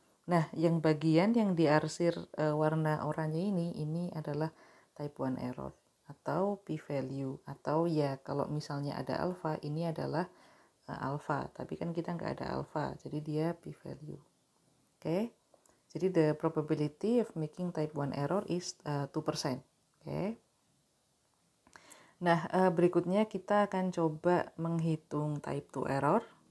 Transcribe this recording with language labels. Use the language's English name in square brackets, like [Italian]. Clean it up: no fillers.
[Indonesian] Nah, yang bagian yang diarsir warna oranye ini adalah type 1 error atau p-value, atau ya kalau misalnya ada alpha, ini adalah alpha, tapi kan kita nggak ada alpha, jadi dia p-value. Oke. Jadi [English] the probability of making type 1 error is 2%. Oke. [Indonesian] Nah, berikutnya kita akan coba menghitung type 2 error.